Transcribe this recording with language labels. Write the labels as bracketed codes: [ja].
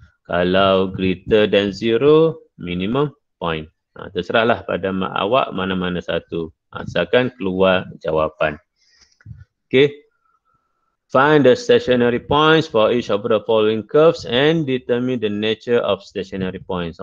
[ms] Kalau [en] greater than 0, minimum point. [ms] Terserahlah pada awak mana-mana satu. Asalkan keluar jawapan. [en] Okay. Find the stationary points for each of the following curves and determine the nature of stationary points.